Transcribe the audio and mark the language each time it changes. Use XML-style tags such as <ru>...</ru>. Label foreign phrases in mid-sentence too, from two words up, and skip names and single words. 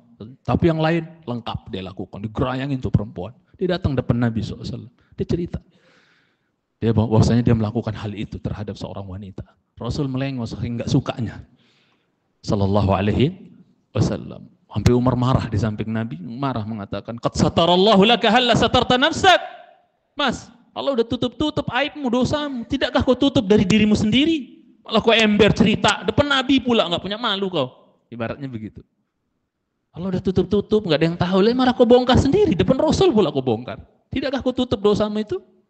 <id>Tapi yang lain lengkap dia lakukan, digerayangin tuh perempuan. Dia datang depan Nabi SAW. Dia cerita. Dia bahwasanya dia melakukan hal itu terhadap seorang wanita. Rasul melengos saking enggak sukanya.</id> <ar>صلى الله عليه وسلم.</ar> <id>Sampai Umar marah di samping Nabi, marah mengatakan,</id> <ar>"قد ستر الله لك هلا سترت نفسك."</ar> <id>Mas, Allah udah tutup aibmu, dosamu. Tidakkah kau tutup dari dirimu sendiri? Malah kau ember cerita depan Nabi pula, enggak punya malu kau. Ibaratnya begitu. Allah udah tutup, enggak ada yang tahu, malah kau bongkar sendiri depan Rasul pula kau bongkar. Tidakkah kau tutup dosamu itu?</id>